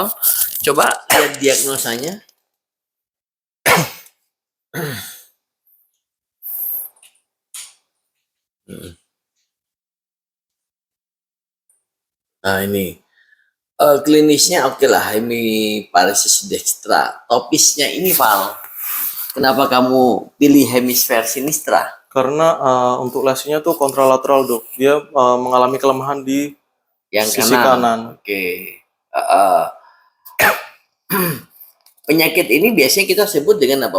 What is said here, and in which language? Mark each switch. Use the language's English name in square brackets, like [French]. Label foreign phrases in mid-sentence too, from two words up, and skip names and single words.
[Indonesian] Coba lihat diagnosanya. Nah, ini klinisnya oke lah, [Latin] hemiparesis dextra. [Indonesian] Topisnya ini, Val. Kenapa kamu pilih hemisfer sinistra? Karena untuk lesinya tuh kontralateral, dok. Dia mengalami kelemahan di Yang sisi kanan. Oke. Penyakit ini biasanya kita sebut dengan apa?